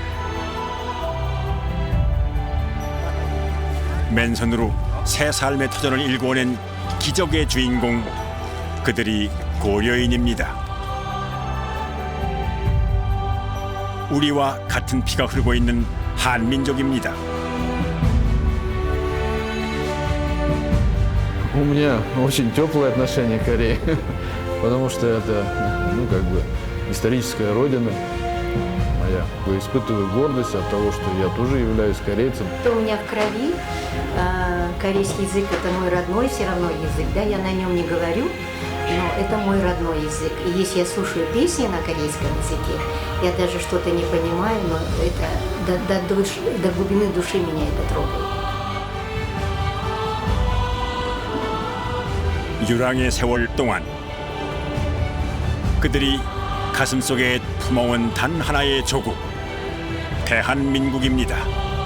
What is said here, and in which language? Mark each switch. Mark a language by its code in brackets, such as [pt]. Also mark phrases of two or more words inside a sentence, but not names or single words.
[ko] 맨손으로 새 삶의 터전을 일궈낸 기적의 주인공, 그들이 고려인입니다. 우리와 같은 피가 흐르고 있는 한민족입니다. [ru] У меня очень теплое отношение к Корее, потому что это, ну, как бы, историческая родина моя. Я испытываю гордость от того, что я тоже являюсь корейцем. Это у меня в крови. Корейский язык – это мой родной все равно язык, да, я на нем не говорю, но это мой родной язык. И если я слушаю песни на корейском языке, я даже что-то не понимаю, но это до глубины души меня это трогает. [ko] 유랑의 세월 동안 그들이 가슴속에 품어온 단 하나의 조국, 대한민국입니다.